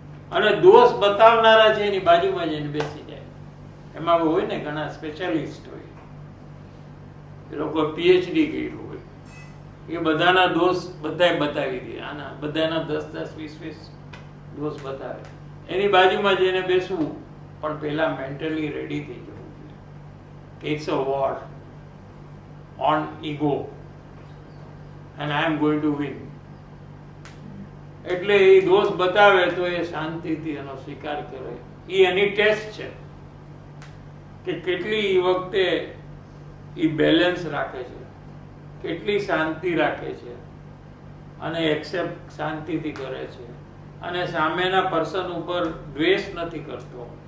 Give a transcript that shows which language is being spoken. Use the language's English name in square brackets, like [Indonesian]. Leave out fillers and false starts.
[Gujarati] અને દોષ બતાવનારા છે એની બાજુમાં જઈને બેસી જાય. એમાં હોય ને ઘણા સ્પેશિયાલિસ્ટ હોય, એ લોકો પીએચડી કર્યું હોય, એ બધાના દોષ બધાય બતાવી દે. આના બધાના 10-10, 20-20 દોષ બતાવે. એની બાજુમાં જઈને બેસવું, પણ પેલા મેન્ટલી રેડી થઈ જવું જોઈએ. [English] It's a war on ego and I am going to win. [Gujarati] એટલે એ દોષ બતાવે તો એ શાંતિથી એનો સ્વીકાર કરે. એ એની ટેસ્ટ છે કે કેટલી વખતે એ બેલેન્સ રાખે છે, કેટલી શાંતિ રાખે છે અને એક્સેપ્ટ શાંતિથી કરે છે અને સામેના પર્સન ઉપર દ્વેષ નથી કરતો.